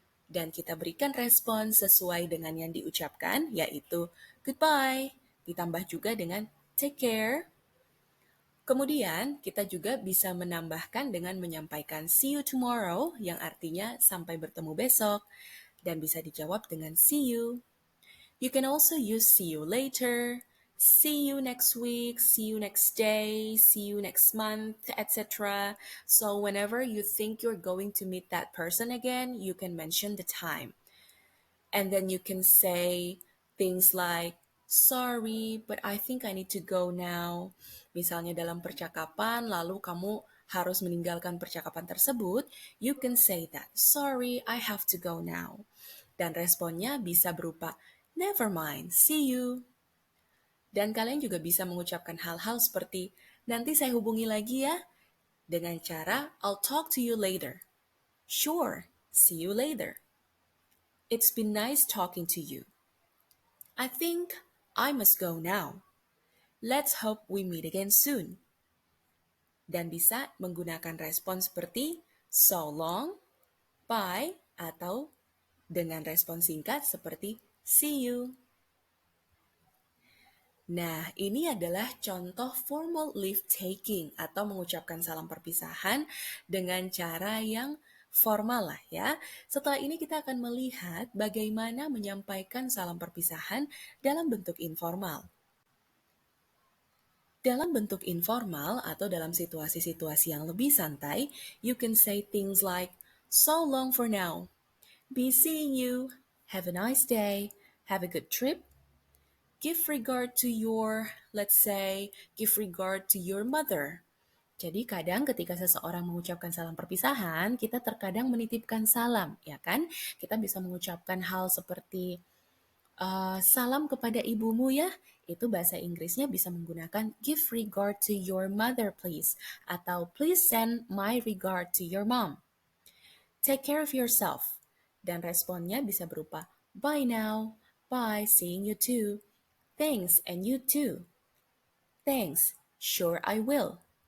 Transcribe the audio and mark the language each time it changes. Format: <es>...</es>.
<id>Dan kita berikan respon sesuai dengan yang diucapkan, yaitu goodbye, ditambah juga dengan</id> <en>take care.</en> <id>Kemudian, kita juga bisa menambahkan dengan menyampaikan</id> <en>see you tomorrow,</en> <id>yang artinya sampai bertemu besok, dan bisa dijawab dengan</id> <en>see you. You can also use see you later, see you next week, see you next day, see you next month, etc. So whenever you think you're going to meet that person again, you can mention the time. And then you can say things like, "Sorry, but I think I need to go now."</en> <id>Misalnya dalam percakapan, lalu kamu harus meninggalkan percakapan tersebut,</id> <en>you can say that, "Sorry, I have to go now."</en> <id>Dan responnya bisa berupa,</id> <en>"Never mind, see you."</en> <id>Dan kalian juga bisa mengucapkan hal-hal seperti, nanti saya hubungi lagi ya, dengan cara</id> <en>I'll talk to you later. Sure, see you later. It's been nice talking to you. I think I must go now. Let's hope we meet again soon.</en> <id>Dan bisa menggunakan respon seperti</id> <en>so long, bye,</en> <id>atau dengan respon singkat seperti</id> <en>see you.</en> <id>Nah, ini adalah contoh formal leave taking atau mengucapkan salam perpisahan dengan cara yang formal lah ya. Setelah ini kita akan melihat bagaimana menyampaikan salam perpisahan dalam bentuk informal. Dalam bentuk informal atau dalam situasi-situasi yang lebih santai,</id> <en>you can say things like, so long for now. Be seeing you. Have a nice day. Have a good trip. Give regard to your, let's say, give regard to your mother.</en> <id>Jadi kadang ketika seseorang mengucapkan salam perpisahan, kita terkadang menitipkan salam, ya kan? Kita bisa mengucapkan hal seperti, salam kepada ibumu ya. Itu bahasa Inggrisnya bisa menggunakan</id> <en>give regard to your mother please.</en> <id>Atau</id> <en>please send my regard to your mom. Take care of yourself.</en> <id>Dan responnya bisa berupa,</id> <en>bye now, bye, seeing you too. Thanks, and you too. Thanks, sure I will.</en>